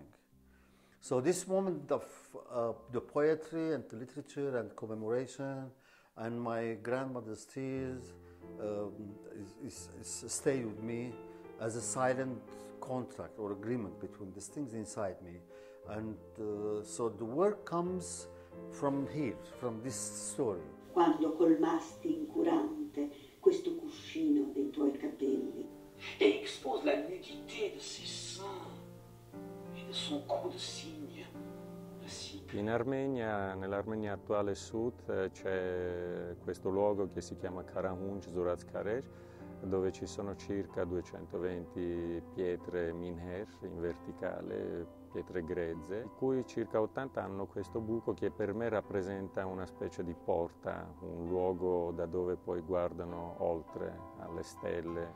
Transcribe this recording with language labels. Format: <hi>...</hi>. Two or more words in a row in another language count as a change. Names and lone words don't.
<en>So this moment of the poetry and the literature and commemoration and my grandmother's tears stayed with me as a silent contract or agreement between these things inside me. And so the work comes from here, from this story.</en> <it>Quando colmasti incurante questo cuscino dei tuoi capelli</it> <fr>et expose la nudité de ses seins et de son cou de cygne.</fr> <it>In Armenia, nell'Armenia attuale sud, c'è questo luogo che si chiama Karahunj Zurazkarej, dove ci sono circa 220 pietre minher in verticale, pietre grezze, di cui circa 80 hanno questo buco che per me rappresenta una specie di porta, un luogo da dove poi guardano oltre alle stelle.</it>